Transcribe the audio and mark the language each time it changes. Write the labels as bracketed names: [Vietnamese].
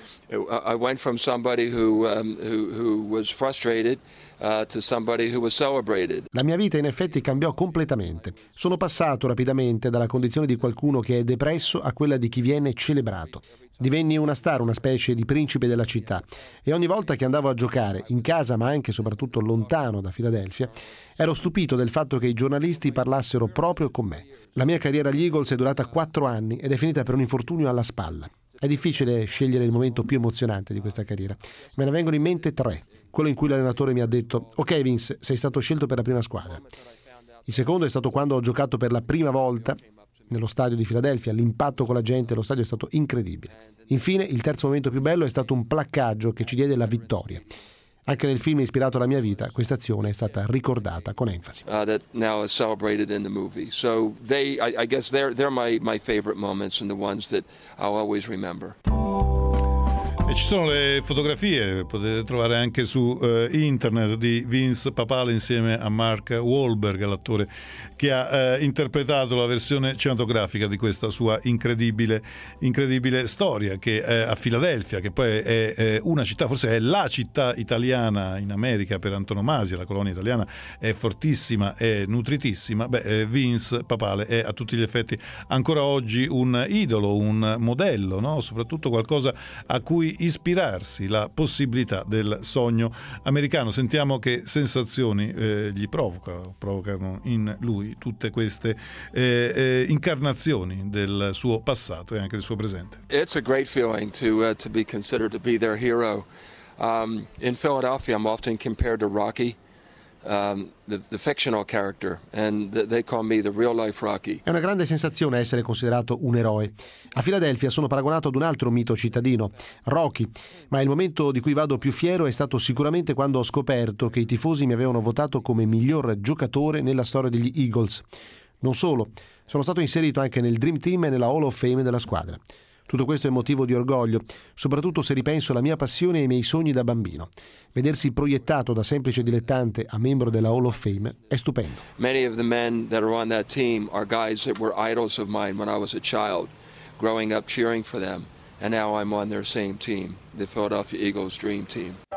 [English] I went from somebody who was frustrated to somebody who was celebrated. [Italian] La mia vita in effetti cambiò completamente. Sono passato rapidamente dalla condizione di qualcuno che è depresso a quella di chi viene celebrato. Divenni una star, una specie di principe della città. E ogni volta che andavo a giocare, in casa ma anche soprattutto lontano da Philadelphia, ero stupito del fatto che i giornalisti parlassero proprio con me. La mia carriera agli Eagles è durata 4 anni ed è finita per un infortunio alla spalla. È difficile scegliere il momento più emozionante di questa carriera. Me ne vengono in mente 3. Quello in cui l'allenatore mi ha detto: «Ok Vince, sei stato scelto per la prima squadra». Il secondo è stato quando ho giocato per la prima volta nello stadio di Philadelphia. L'impatto con la gente, lo stadio è stato incredibile. Infine, il terzo momento più bello è stato un placcaggio che ci diede la vittoria. Anche nel film ispirato alla mia vita, questa azione è stata ricordata con enfasi. [English] That now is celebrated in the movie. So they, I guess they're my favorite moments and the ones that I'll always remember. [Italian] E ci sono le fotografie, potete trovare anche su internet, di Vince Papale insieme a Mark Wahlberg, l'attore che ha interpretato la versione cinematografica di questa sua incredibile storia, che a Philadelphia, che poi è una città, forse è la città italiana in America per antonomasia, la colonia italiana è fortissima, è nutritissima. Beh, Vince Papale è a tutti gli effetti ancora oggi un idolo, un modello, no? Soprattutto qualcosa a cui ispirarsi, la possibilità del sogno americano. Sentiamo che sensazioni gli provocano in lui tutte queste incarnazioni del suo passato e anche del suo presente. [English] It's a great feeling to be considered to be their hero. In Philadelphia I'm often compared to Rocky, the fictional character, and they call me the real life Rocky. [Italian] È una grande sensazione essere considerato un eroe. A Philadelphia sono paragonato ad un altro mito cittadino, Rocky, ma il momento di cui vado più fiero è stato sicuramente quando ho scoperto che i tifosi mi avevano votato come miglior giocatore nella storia degli Eagles. Non solo, sono stato inserito anche nel Dream Team e nella Hall of Fame della squadra. Tutto questo è motivo di orgoglio, soprattutto se ripenso alla mia passione e ai miei sogni da bambino. Vedersi proiettato da semplice dilettante a membro della Hall of Fame è stupendo. [English] Many of the men that are on that team are guys that were idols of mine when I was a child, growing up cheering for them, and now I'm on their same team, the Philadelphia Eagles Dream Team.